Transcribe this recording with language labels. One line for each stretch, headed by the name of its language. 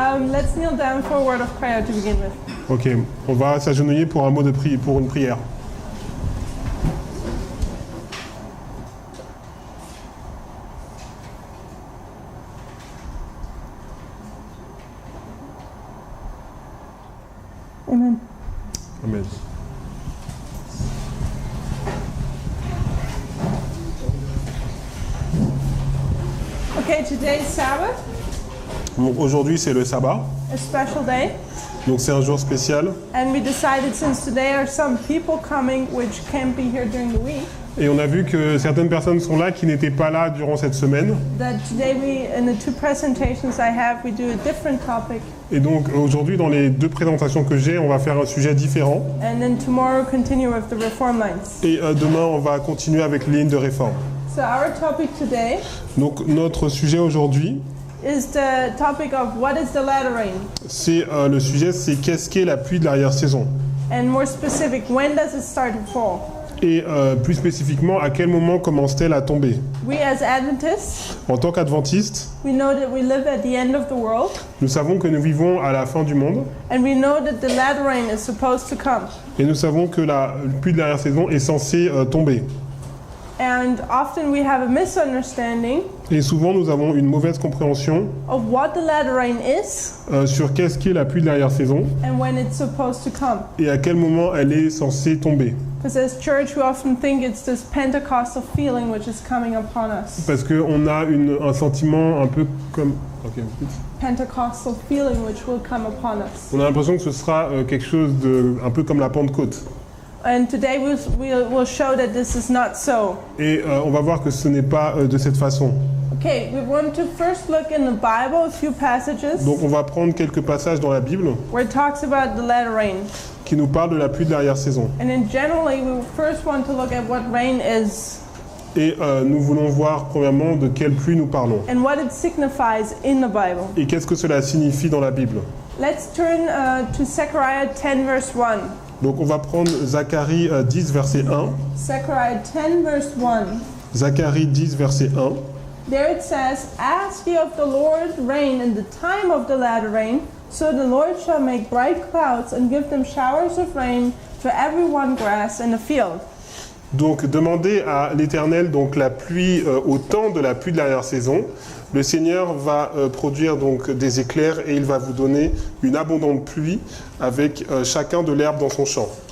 English: Let's kneel down for a word of prayer to begin with.
French: Ok, on va s'agenouiller pour un mot de prière, pour une prière. Amen. Amen.
English: Okay, today's Sabbath,
French: Donc aujourd'hui c'est le sabbat,
English: a special day,
French: donc c'est un jour spécial.
English: and we decided since today are some people coming which can't be here during the week,
French: Et on a vu que certaines personnes sont là qui n'étaient pas là durant cette semaine.
English: that today in the two presentations I have, we do a different topic,
French: Et donc aujourd'hui dans les deux présentations que j'ai, on va faire un sujet différent.
English: and then tomorrow continue with the reform lines.
French: Et demain on va continuer avec les lignes de réforme.
English: So our topic today
French: Donc notre sujet aujourd'hui,
English: is the topic of what is the latter rain,
French: c'est le sujet, c'est qu'est-ce qu'est la pluie de l'arrière-saison.
English: and more specific, when does it start to fall?
French: Et plus spécifiquement, à quel moment commence-t-elle à tomber?
English: We as Adventists,
French: En tant qu'adventistes,
English: we know that we live at the end of the world,
French: nous savons que nous vivons à la fin du monde
English: and we know that the latter rain is supposed to come.
French: et nous savons que la pluie de l'arrière-saison est censée tomber.
English: And often we have a misunderstanding
French: Et souvent, nous avons une mauvaise compréhension
English: of what the latter rain is
French: sur qu'est-ce qu'est la pluie de l'arrière-saison
English: and when it's supposed to come.
French: et à quel moment elle est censée tomber.
English: Because as church, we often think it's this Pentecostal feeling which is coming upon us.
French: Parce qu'on a un sentiment un peu comme...
English: Ok. Pentecostal feeling which will come upon us.
French: On a l'impression que ce sera quelque chose de un peu comme la Pentecôte.
English: And today we'll show that this is not so.
French: Et on va voir que ce n'est pas de cette façon.
English: Okay, we want to first look in the Bible, a few passages
French: Donc on va prendre quelques passages dans la Bible
English: where it talks about the latter rain.
French: qui nous parlent de la pluie de l'arrière-saison.
English: And then generally, we first want to look at what rain is
French: Et nous voulons voir premièrement de quelle pluie nous parlons.
English: and what it signifies in the Bible.
French: Et qu'est-ce que cela signifie dans la Bible.
English: Let's turn to Zechariah 10 verse 1.
French: Donc on va prendre Zacharie 10 verset 1.
English: Zechariah 10 verse 1.
French: Zacharie 10 verset 1.
English: There it says, "Ask ye of the Lord rain in the time of the latter rain, so the Lord shall make bright clouds and give them showers of rain to every one grass in the field."
French: Donc demandez à l'Éternel donc la pluie au temps de la pluie de l'arrière-saison. Le Seigneur va produire donc des éclairs et il va vous donner une abondante pluie avec chacun de l'herbe dans son champ.